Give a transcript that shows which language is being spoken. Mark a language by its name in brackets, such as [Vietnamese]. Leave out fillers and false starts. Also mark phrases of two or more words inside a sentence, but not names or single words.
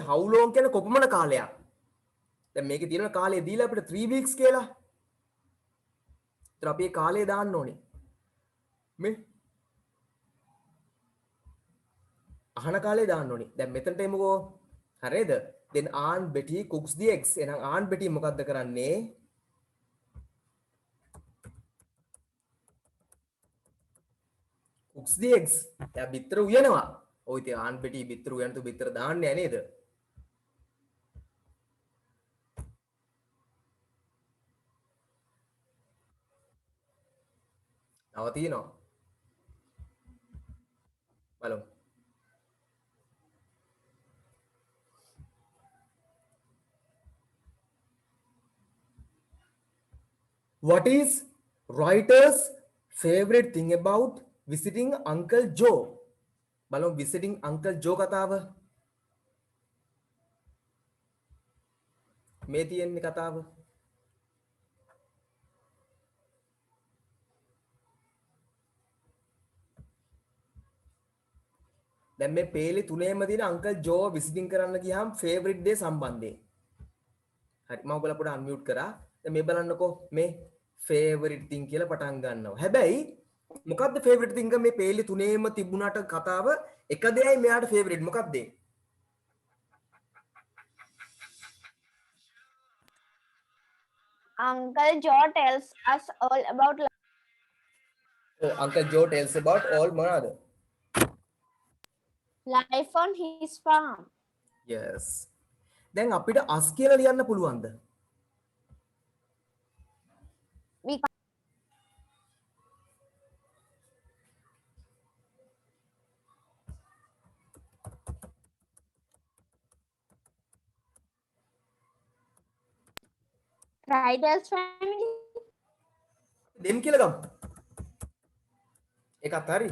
[English] how long [Sinhala] කියන කොපමණ කාලයක්. දැන් මේකේ තියෙන කාලය දීලා අපිට 3 weeks කියලා. ඒතර අපි ඒ කාලය දාන්න ඕනේ. මේ අහන කාලේ දාන්න ඕනේ. දැන් මෙතනට එමුකෝ. හරිද? [English] then Aunt Betty cooks the eggs. [Sinhala] එහෙනම් Aunt Betty මොකද්ද කරන්නේ? [English] cooks the eggs. [Sinhala] එයා බිත්තර උයනවා. ඔය ඉතින් Aunt Betty බිත්තර උයන්තු බිත්තර දාන්නේ නේද? තව තියෙනවා. බලමු. [English] What is writer's favorite thing about visiting Uncle Joe? [Sinhala] බලමු visiting Uncle Joe කතාව. මේ තියෙන්නේ කතාව. දැන් මේ පේලි තුනේම තියෙන Uncle Joe visiting කරන්න ගියාම [English] favorite day [Sinhala] සම්බන්ධයෙන්. හරි මම ඔයගොල්ලෝ පොඩ්ඩක් unmute කරා. දැන් මේ බලන්නකෝ මේ [English] favorite thing [Sinhala] කියලා පටන් ගන්නවා. හැබැයි මොකද්ද [English] favorite thing [Sinhala] මේ පේලි තුනේම තිබුණාට කතාව එක දෙයයි මෙයාට favorite මොකක්ද? [English] Uncle Joe tells us all about Uncle Joe tells about all මොනවාද? life on his farm. Yes. [Sinhala] දැන් අපිට us කියලා ලියන්න පුළුවන්ද? [English] We Writer's family. [Sinhala] them කියලා ගමු. ඒකත් හරි.